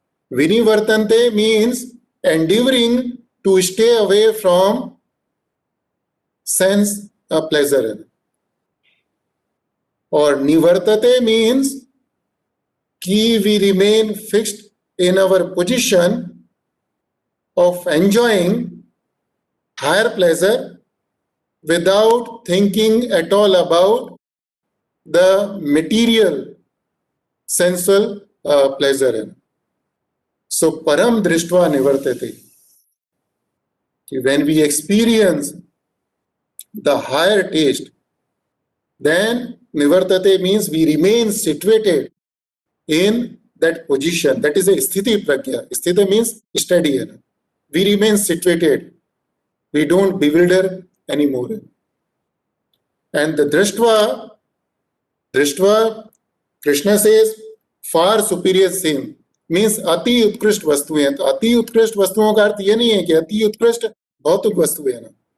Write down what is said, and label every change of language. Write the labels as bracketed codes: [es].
[en] विनिवर्तन्ते means endeavouring to stay away from sense pleasure, [hi] और [en] निवर्तते मीन्स कि we remain fixed in our position of enjoying higher pleasure without thinking at all about the material sensual pleasure. So param drishtva nivartate, when we experience the higher taste, then nivartate means we remain situated in that position. That is a sthiti pragya. Sthiti means steady. We remain situated. We don't bewilder anymore. And the Drishtva, Krishna says, far superior sin means [hi] अति उत्कृष्ट वस्तुएं। तो अति उत्कृष्ट वस्तुओं का अर्थ ये नहीं है कि अति उत्कृष्ट भौतिक वस्तुएं ना।